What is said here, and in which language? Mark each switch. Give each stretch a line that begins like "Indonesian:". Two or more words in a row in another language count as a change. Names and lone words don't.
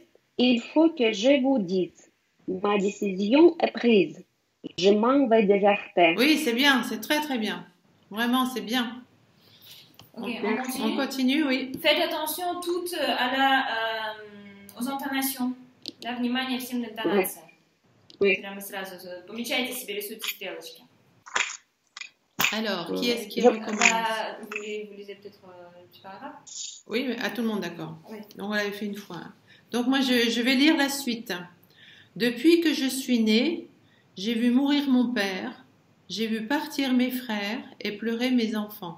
French: Il faut que je vous dise. Ma décision est prise. Je m'en vais déserter. Oui, c'est bien. C'est très très bien. Vraiment, c'est bien. Ok, On continue, oui. Faites attention toutes aux intonations.
Russian: Да, внимание всем на интонации.
French: Oui.
Russian: Прямо сразу. Помечайте себе, рисуйте стрелочки.
French: Alors, qui est-ce qui recommence? Vous lisez peut-être le petit paragraphe? Oui, mais à tout le monde, d'accord. Oui. Donc, on l'avait fait une fois. Donc, moi, je vais lire la suite. Depuis que je suis née, j'ai vu mourir mon père, j'ai vu partir mes frères et pleurer mes enfants.